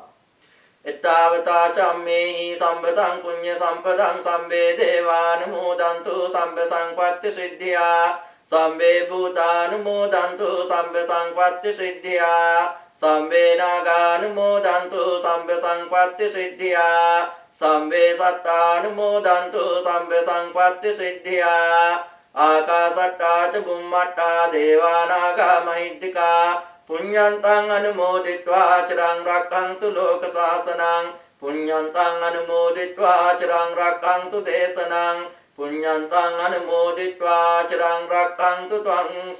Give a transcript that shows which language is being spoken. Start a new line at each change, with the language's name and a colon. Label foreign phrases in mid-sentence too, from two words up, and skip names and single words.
Pali: එත්තාවතා චම්මේහි සම්පතං පුඤ්ඤ සම්පතං සම්බේ දේවානුමෝදන්තු සම්බ සංපත්ති සිද්ධියා සම්බේ භූතානුමෝදන්තු සම්බ සංපත්ති සිද්ධියා සම්බේ නාගානුමෝදන්තු සම්බ සංපත්ති සිද්ධියා සම්බේ සත්තානුමෝදන්තු සම්බ සංපත්ති සිද්ධියා ආකාශට්ටා ච බුම්මට්ටා දේවානාගා මහිද්దికා පුඤ්ඤන්තං අනුමෝදිत्वा චිරං රක්ඛන්තු ලෝක සාසනං පුඤ්ඤන්තං අනුමෝදිත්වා චිරං රක්ඛන්තු දේශනං පුඤ්ඤන්තං අනුමෝදිත්වා චිරං රක්ඛන්තු ත්වං